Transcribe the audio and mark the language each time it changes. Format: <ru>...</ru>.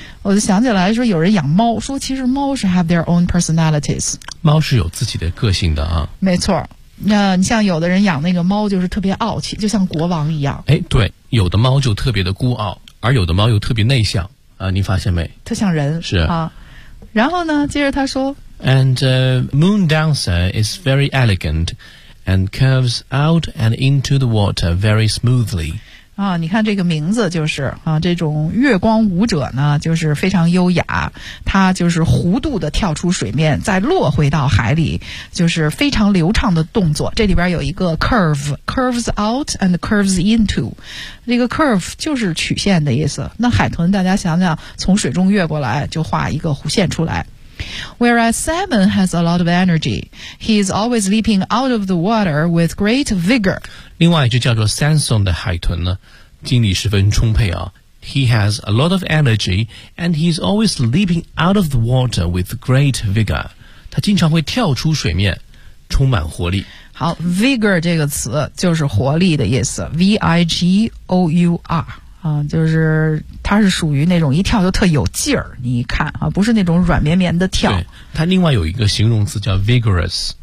<zh>我就想起来说有人养猫，说其实猫是</zh> <en>have their own personalities，</en> <zh>猫是有自己的个性的啊。没错，那你像有的人养那个猫就是特别傲气，就像国王一样。哎，对，有的猫就特别的孤傲，而有的猫又特别内向啊，你发现没？特像人是啊。然后呢，接着他说</zh> <en>，And moon dancer is very elegant and curves out and into the water very smoothly。</en> <zh>啊，你看这个名字就是啊，这种月光舞者呢，就是非常优雅，他就是弧度的跳出水面，再落回到海里，就是非常流畅的动作。这里边有一个</zh> <en>curves out and curves into，</en> <zh>这个 curve 就是曲线的意思。那海豚大家想想，从水中跃过来就画一个弧线出来。</zh> <en>Whereas salmon has a lot of energy, he is always leaping out of the water with great vigor.</en> <zh>另外一只叫做 Samson 的海豚呢，精力十分充沛啊。</zh> <en>He has a lot of energy and he is always leaping out of the water with great vigor.</en> <zh>他经常会跳出水面，充满活力。好 ，vigor 这个词就是活力的意思 ，V-I-G-O-U-R。啊，就是它是属于那种一跳就特有劲儿，你一看啊，不是那种软绵绵的跳。对，它另外有一个形容词叫 vigorous。</zh>